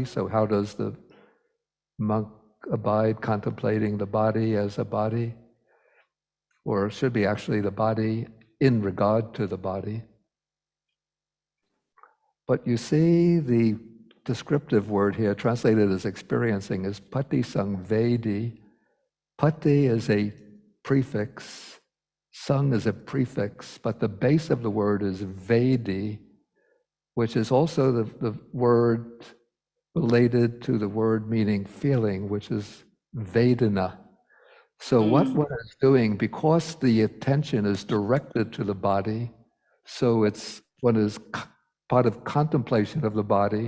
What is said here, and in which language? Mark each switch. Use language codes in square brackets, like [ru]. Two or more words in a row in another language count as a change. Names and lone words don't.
[en] So how does the monk abide contemplating the body as a body, or it should be actually the body in regard to the body. But you see the descriptive word here translated as experiencing is [pi] pati sangvedi. [en] Pati is a prefix, sang is a prefix, but the base of the word is vedi, which is also the word related to the word meaning feeling, which is Vedana. So what one is doing, because the attention is directed to the body, so it's one is part of contemplation of the body.